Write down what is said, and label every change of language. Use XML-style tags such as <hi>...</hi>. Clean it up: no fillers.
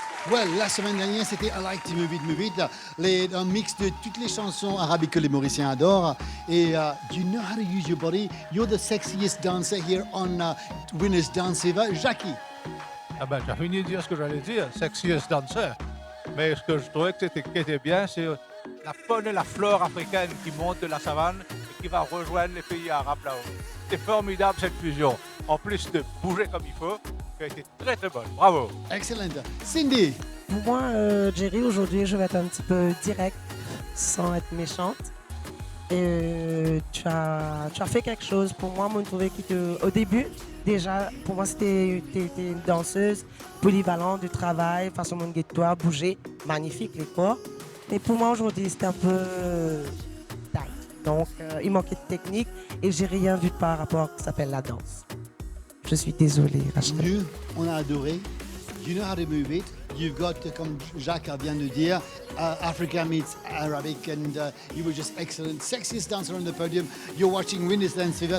<en>Well,</en> <fr>la semaine dernière, c'était I Like to Move It, un mix de toutes les chansons arabiques que les Mauriciens adorent. Et</fr> <en>you know how to use your body. You're the sexiest dancer here on Winners Dance Fever. Jackie.</en> <fr>Ah ben, j'ai fini de dire ce que j'allais dire, sexiest dancer. Mais ce que je trouvais qui était bien, c'est la faune et la flore africaine qui montent de la savane et qui va rejoindre les pays arabes là-haut. C'est formidable cette fusion. En plus de bouger comme il faut, qui a été très très bonne. Bravo. Excellent. Cindy. Pour moi, Jerry, aujourd'hui, je vais être un petit peu direct, sans être méchante. Et tu as fait quelque chose. Pour moi, je trouvais au début, déjà, pour moi, c'était une danseuse polyvalente du travail, façon de toi, bouger, magnifique les corps. Mais pour moi, aujourd'hui, c'était un peu</fr> <en>tight.</en> <fr>Donc, il manquait de technique et j'ai rien vu par rapport à ce qui s'appelle la danse. Je suis désolé, Rachel. Nous, on a adoré.</fr> <en>You know how to move it. You've got,</en> <fr>comme Jacques vient de dire,</fr> <en>Africa meets Arabic, and you were just excellent. Sexiest dancer on the podium. You're watching Winners Dance Fever.</en>